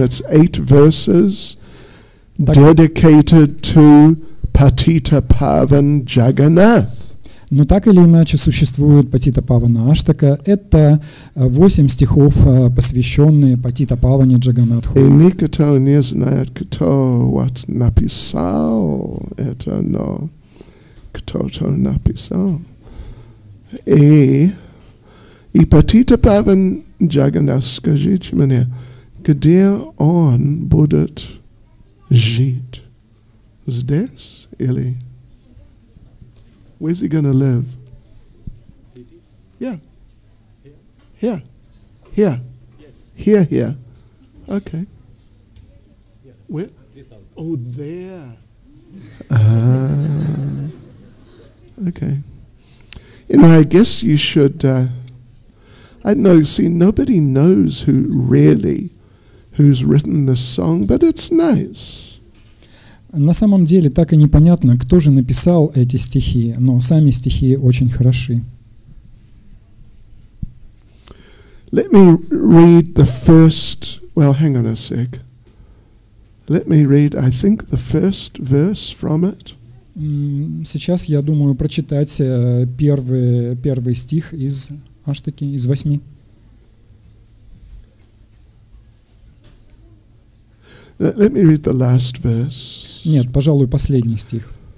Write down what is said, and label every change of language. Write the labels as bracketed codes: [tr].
[en] It's 8 verses dedicated to Patita-pavan Jagannath. [ru] Но так или иначе существует Патита-павана Аштака. Это 8 стихов, посвященные Патита-паване Джаганнатху. И никто не знает, кто вот написал это, но кто-то написал. И Патита-паван Джаганнат, скажите мне, где он будет жить? Здесь или? [en] Where's he going to live? Yeah. Here. Here. Yes. Here. Okay. Yeah. Where? This house. Oh, there. Okay. You know, I guess you should, I don't know, see, nobody knows who's written this song, but it's nice. [ru] На самом деле так и непонятно, кто же написал эти стихи, но сами стихи очень хороши. [en] Let me read the first, well, hang on a sec. Let me read, I think, the first verse from it. [ru] Сейчас я думаю прочитать первый стих из Аштаки, из 8. [en] Let me read the last verse. [ru] Нет, пожалуй, последний стих.